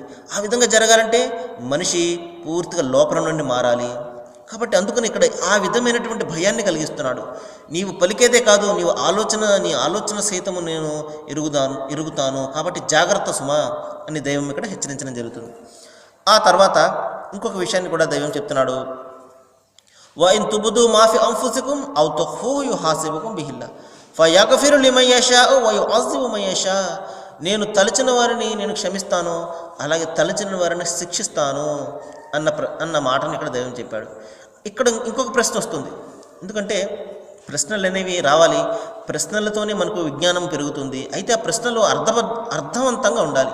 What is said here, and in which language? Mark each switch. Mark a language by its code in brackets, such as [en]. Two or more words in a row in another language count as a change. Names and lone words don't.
[te] ఆ విధంగా జరగాలంటే మనిషి పూర్తిగా లోపల నుండి మారాలి. కాబట్టి అందుకని ఇక్కడ ఆ విధమైనటువంటి భయాన్ని కలిగిస్తున్నాడు. నీవు పలికేదే కాదు, నీ ఆలోచన సైతము నేను ఎరుగుతాను కాబట్టి జాగ్రత్త సుమా అని దైవం ఇక్కడ హెచ్చరించడం జరుగుతుంది. ఆ తర్వాత ఇంకొక విషయాన్ని కూడా దైవం చెప్తున్నాడు. [ar] وَإِن تُبْدُوا مَا فِي أَنفُسِكُمْ أَوْ تُخْفُوهُ يُحَاسِبْكُم بِهِ اللَّهُ فَيَغْفِرُ لِمَن يَشَاءُ وَيُعَذِّبُ مَن يَشَاءُ. [te] నేను తలచిన వారిని నేను క్షమిస్తాను, అలాగే తలచిన వారిని శిక్షిస్తాను అన్న మాటను ఇక్కడ దైవం చెప్పాడు. ఇక్కడ ఇంకొక ప్రశ్న వస్తుంది. ఎందుకంటే ప్రశ్నలు అనేవి రావాలి, ప్రశ్నలతోనే మనకు విజ్ఞానం పెరుగుతుంది. అయితే ఆ ప్రశ్నలు అర్థవంతంగా ఉండాలి.